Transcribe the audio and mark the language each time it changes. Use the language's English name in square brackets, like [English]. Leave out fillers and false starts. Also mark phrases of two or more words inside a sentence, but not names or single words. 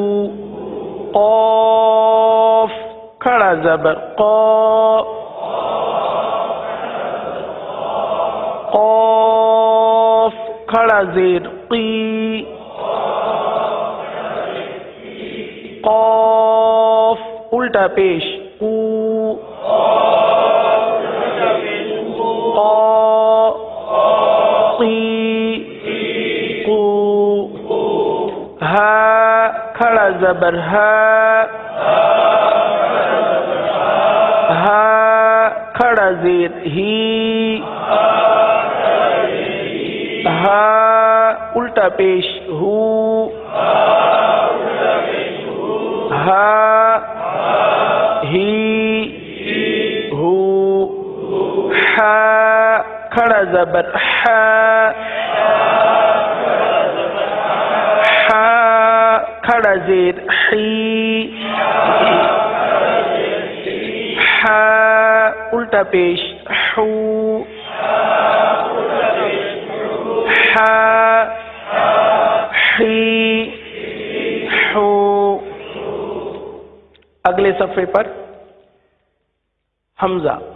[Urdu] قاف کھڑا زبر قا، قاف کھڑا زیر قی، قاف الٹا پیش قو، قا قی قو، ہا کھڑا زبر ہا، ہا کھڑا زیر ہی، ہا الٹا پیش ہو، ہا ہی ہو، ہا کھڑا زبر ہا، ہا کھڑا زیر حی، ہا الٹا پیش حو ح حی حو. اگلے صفحے پر حمزہ.